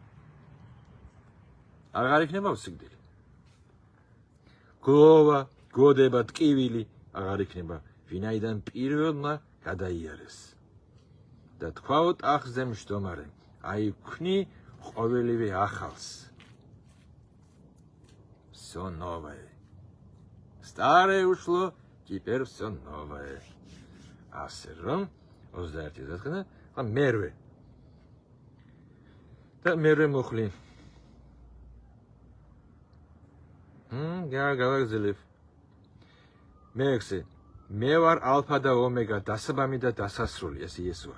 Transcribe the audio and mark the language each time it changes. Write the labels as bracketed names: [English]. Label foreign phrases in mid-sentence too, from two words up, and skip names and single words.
[Georgian] აღარ იქნება სიკვდილი. გლოვა, გოდება, ტკივილი აღარ იქნება, ვინაიდან პირველმა გადაიარეს. და თქვაო ტახტზე მჯდომარე, აი ვქნი ყოველივე ახალს. [Russian] Все новое. Старое ушло, теперь все новое. [Georgian] ასე რომ 21-ი დასკნა, ხა მერვე. და მერვე მუხლი. გავაგზელებ. მეექვსე. მე ვარ ალფა და ომეგა, დასაბამი და დასასრული, ეს იესოა.